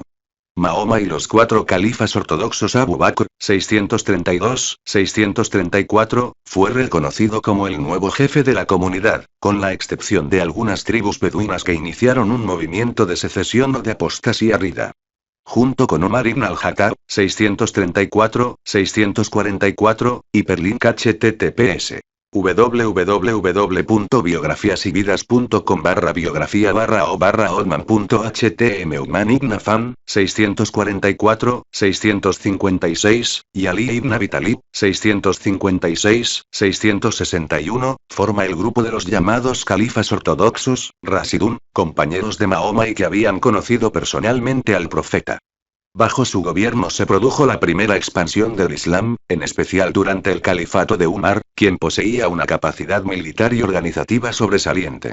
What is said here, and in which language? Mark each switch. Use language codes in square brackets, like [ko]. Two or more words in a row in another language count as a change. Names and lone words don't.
[es] Mahoma y los cuatro califas ortodoxos Abu Bakr, 632-634, fue reconocido como el nuevo jefe de la comunidad, con la excepción de algunas tribus beduinas que iniciaron un movimiento de secesión o de apostasía rida. Junto con Omar ibn al-Khattab, 634-644, Hiperlink https www.biografiasividas.com/biografía/o/Othman.htm Uthman ibn Affan, 644-656, y Ali ibn Abi Talib, 656-661, forma el grupo de los llamados califas ortodoxos, Rasidun, compañeros de Mahoma y que habían conocido personalmente al profeta. Bajo su gobierno se produjo la primera expansión del Islam, en especial durante el califato de Umar, quien poseía una capacidad militar y organizativa sobresaliente.